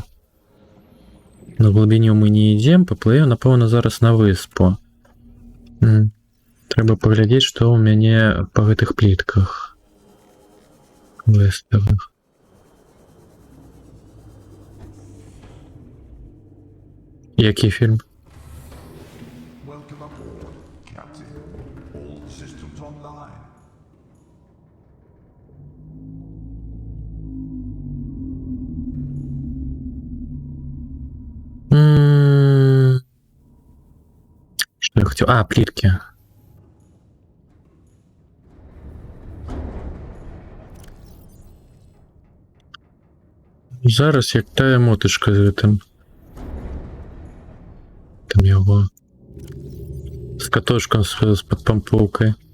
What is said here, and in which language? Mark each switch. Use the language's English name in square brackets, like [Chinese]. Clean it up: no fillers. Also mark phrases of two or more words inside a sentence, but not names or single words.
[Belarusian] На глыбіню мы не ідзем, паплывем, напэўна, зараз на выспу. Трэба паглядзець, што ў мяне па гэтых плітках выставах. Які фільм? [Russian] Что я хотел? А, плитки. [Belarusian] Зараз як тая мотышка з гэтым. Там яго. З катошком з падпампоўкай.